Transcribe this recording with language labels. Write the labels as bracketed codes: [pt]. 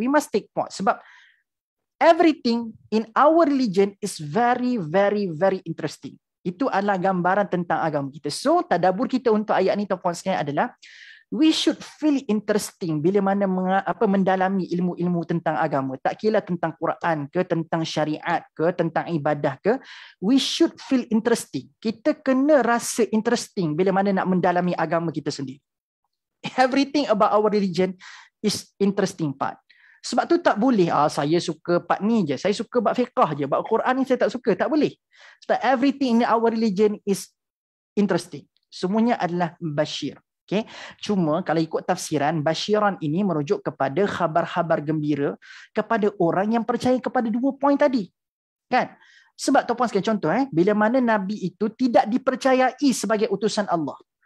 [en] We must take point [ms] sebab [en] everything in our religion is very very very interesting. [ms] Itu adalah gambaran tentang agama kita. So tadabbur kita untuk ayat ni tuan-puan sekalian adalah [en] we should feel interesting [ms] bila mana mendalami ilmu-ilmu tentang agama. Tak kira tentang Quran ke, tentang syariat ke, tentang ibadah ke, [en] we should feel interesting. [ms] Kita kena rasa interesting bila mana nak mendalami agama kita sendiri. [en] Everything about our religion is interesting part. [ms] Sebab tu tak boleh saya suka part ni je, saya suka bab fiqh je, bab Quran ni saya tak suka. Tak boleh. Sebab [en] everything in our religion is interesting. [ms] Semuanya adalah basyir. Okay. Cuma kalau ikut tafsiran, basyiran ini merujuk kepada khabar-khabar gembira kepada orang yang percaya kepada 2 poin tadi. Kan? Sebab tuan-puan sekalian, contoh bila mana Nabi itu tidak dipercayai sebagai utusan Allah.